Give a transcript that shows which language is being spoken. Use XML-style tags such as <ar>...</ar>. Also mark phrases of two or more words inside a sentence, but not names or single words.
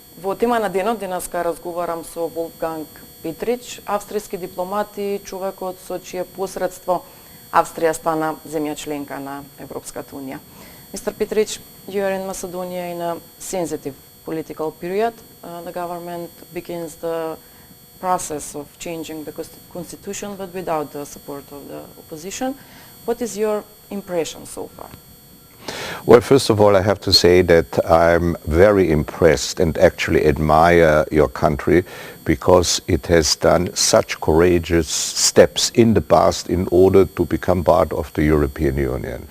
<mk>Во тема на денот денеска разговарам со Волвганг Петрич, австриски дипломат и човекот со чие посредство Австрија стана земја членка на Европската унија.</mk> <en>Mr. Petrich, you are in Macedonia in a sensitive political period. The government begins the process of changing the constitution, but without the support of the opposition. What is your impression so far? Well, first of all, I have to say that I'm very impressed and actually admire your country because it has done such courageous steps in the past in order to become part of the European Union.</en>